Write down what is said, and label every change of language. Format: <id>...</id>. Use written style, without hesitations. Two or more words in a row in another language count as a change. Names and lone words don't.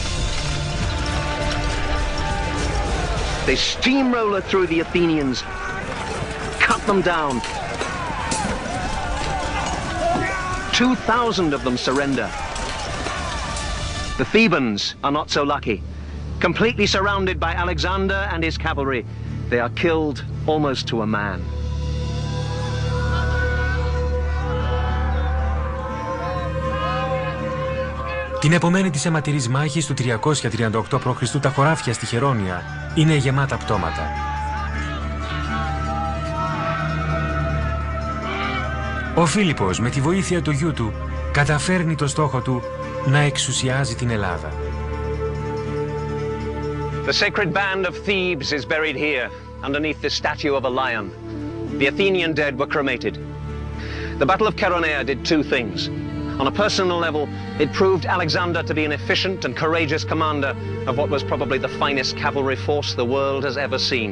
<en>They steamroller through the Athenians, cut them down. 2,000 of them surrender. The Thebans are not so lucky. Completely surrounded by Alexander and his cavalry, they are killed almost to a man.</en> <el>Την επομένη της αιματηρής μάχης του 338 π.Χ. τα χωράφια στη Χερόνια είναι γεμάτα πτώματα. Ο Φίλιππος με τη βοήθεια του γιού του καταφέρνει το στόχο του να εξουσιάζει την Ελλάδα.</el> <en>The sacred band of Thebes is buried here, underneath the statue of a lion. The Athenian dead were cremated. The Battle of Chaeronea did two things. On a personal level, it proved Alexander to be an efficient and courageous commander of what was probably the finest cavalry force the world has ever seen.</en>